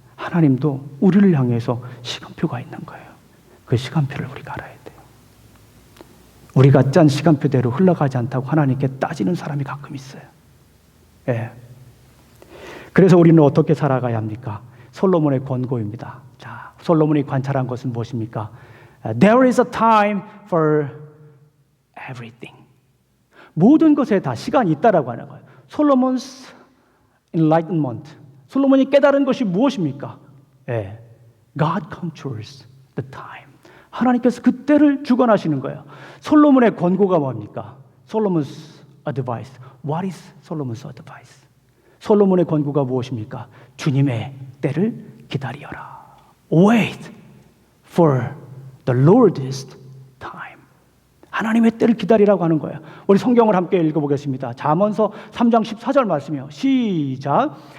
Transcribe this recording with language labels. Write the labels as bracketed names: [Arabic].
[Korean] 하나님도 우리를 향해서 시간표가 있는 거예요. 그 시간표를 우리가 알아야 돼요. 우리가 짠 시간표대로 흘러가지 않다고 하나님께 따지는 사람이 가끔 있어요. 예. 그래서 우리는 어떻게 살아가야 합니까? 솔로몬의 권고입니다. 자, 솔로몬이 관찰한 것은 무엇입니까? [English] There is a time for everything. [Korean] 모든 것에 다 시간이 있다라고 하는 거예요. [English] 솔로몬's enlightenment. [Korean] 솔로몬이 깨달은 것이 무엇입니까? 예, [English] God controls the time. [Korean] 하나님께서 그 때를 주관하시는 거예요. 솔로몬의 권고가 뭡니까? [English] Solomon's advice. What is Solomon's advice? [Korean] 솔로몬의 권고가 무엇입니까? 주님의 때를 기다리어라. [English] Wait for the Lord's time. [Korean] 하나님의 때를 기다리라고 하는 거예요. 우리 성경을 함께 읽어보겠습니다. 잠언서 3장 14절 말씀이요. 시작.